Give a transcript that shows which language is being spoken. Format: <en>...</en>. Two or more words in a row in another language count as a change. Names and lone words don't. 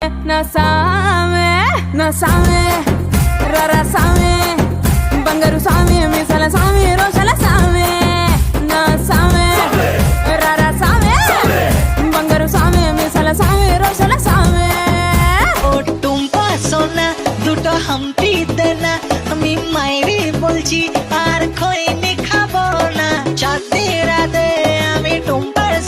<te>నా సామే నా సామే రరా సామే బంగారు సామే మిసల సామే రోషల సామే నా సామే రరా సామే బంగారు సామే మిసల సామే రోషల সামে</te> <bn>ও টুম্পা সোনা দুটো হাম্পি দেনা আমি মাইরি বলছি আর খৈনি খাবো না চাঁদের রাতে আমি টুম্পা</bn>